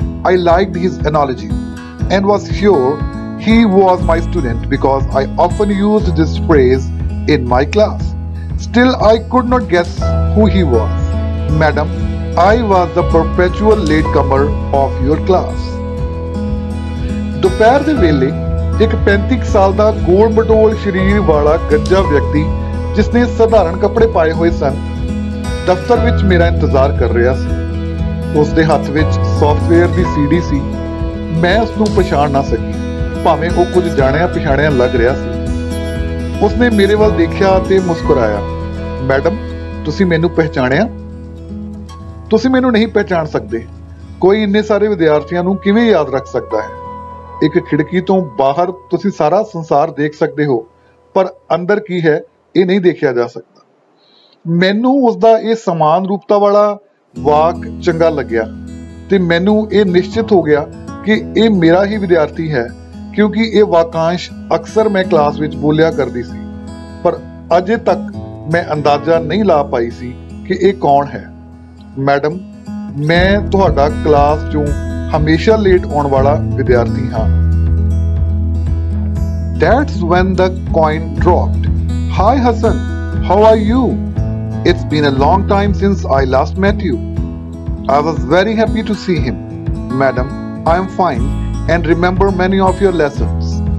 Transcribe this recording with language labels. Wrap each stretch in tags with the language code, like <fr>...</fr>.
<en>I liked his analogy and was sure he was my student because I often used this phrase in my class. Still, I could not guess who he was. "Madam, I was the perpetual latecomer of your class."</en> <pa>ਦੁਪਹਿਰ ਦੇ ਵੇਲੇ ਇੱਕ 35 ਸਾਲ ਦਾ ਗੋਲ ਮਟੋਲ ਸਰੀਰ ਵਾਲਾ ਗੱਜਾ ਵਿਅਕਤੀ, ਜਿਸਨੇ ਸਧਾਰਨ ਕੱਪੜੇ ਪਾਏ ਹੋਏ ਸਨ, ਦਫ਼ਤਰ ਵਿੱਚ ਮੇਰਾ ਇੰਤਜ਼ਾਰ ਕਰ ਰਿਹਾ ਸੀ। ਉਸ ਦੇ ਹੱਥ ਵਿੱਚ ਸੌਫਟਵੇਅਰ ਦੀ CD ਸੀ। ਮੈਂ ਉਸ ਨੂੰ ਪਛਾਣ ਨਾ ਸਕੀ, ਭਾਵੇਂ ਉਹ ਕੁਝ ਜਾਣਿਆ ਪਛਾਣਿਆ ਲੱਗ ਰਿਹਾ ਸੀ। ਉਸਨੇ ਮੇਰੇ ਵੱਲ ਦੇਖਿਆ ਤੇ ਮੁਸਕਰਾਇਆ। "ਮੈਡਮ, ਤੁਸੀਂ ਮੈਨੂੰ ਪਹਿਚਾਣਿਆ?" "ਤੁਸੀਂ ਮੈਨੂੰ ਨਹੀਂ ਪਹਿਚਾਣ ਸਕਦੇ। ਕੋਈ ਇੰਨੇ ਸਾਰੇ ਵਿਦਿਆਰਥੀਆਂ ਨੂੰ ਕਿਵੇਂ ਯਾਦ ਰੱਖ ਸਕਦਾ ਹੈ? ਇੱਕ ਖਿੜਕੀ ਤੋਂ ਬਾਹਰ ਤੁਸੀਂ ਸਾਰਾ ਸੰਸਾਰ ਦੇਖ ਸਕਦੇ ਹੋ, ਪਰ ਅੰਦਰ ਕੀ ਹੈ ਇਹ ਨਹੀਂ ਦੇਖਿਆ ਜਾ ਸਕਦਾ। ਮੈਨੂੰ ਉਸਦਾ ਇਹ ਸਮਾਨ ਰੂਪਤਾ ਵਾਲਾ ਵਾਕ ਚੰਗਾ ਲੱਗਿਆ ਤੇ ਮੈਨੂੰ ਇਹ ਨਿਸ਼ਚਿਤ ਹੋ ਗਿਆ ਕਿ ਇਹ ਮੇਰਾ ਹੀ ਵਿਦਿਆਰਥੀ ਹੈ, ਕਿਉਂਕਿ ਇਹ ਵਾਕਾਂਸ਼ ਅਕਸਰ ਮੈਂ ਕਲਾਸ ਵਿੱਚ ਬੋਲਿਆ ਕਰਦੀ ਸੀ, ਪਰ ਅਜੇ ਤੱਕ ਮੈਂ ਅੰਦਾਜ਼ਾ ਨਹੀਂ ਲਾ ਪਾਈ ਸੀ ਕਿ ਇਹ ਕੌਣ ਹੈ। ਮੈਡਮ, मैं ਤੁਹਾਡਾ क्लास चों हमेशा लेट आउण वाला विद्यार्थी हाँ।</pa> <en>That's when the coin dropped. Hi Hassan, how are you? It's been a long time since I last met you. I was very happy to see him. Madam, I am fine and remember many of your lessons.</en>